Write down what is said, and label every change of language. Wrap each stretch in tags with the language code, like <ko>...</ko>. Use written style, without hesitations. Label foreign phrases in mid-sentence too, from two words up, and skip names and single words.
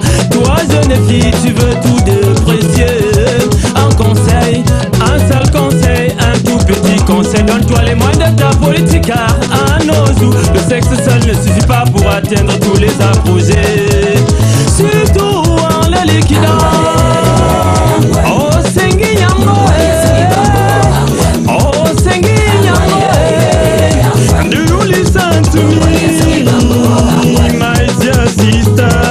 <fr>Toi jeune fille tu veux tout de précieux. Un conseil, un seul conseil, un tout petit conseil. Donne-toi les moyens de ta politique car à nos jours le sexe seul ne suffit pas pour atteindre tous les apogées. Surtout en le liquidant.</fr> <ln>Oh sengi nyambo oh sengi nyambo.</ln> <en>Do you listen to me, my dear sister?</en>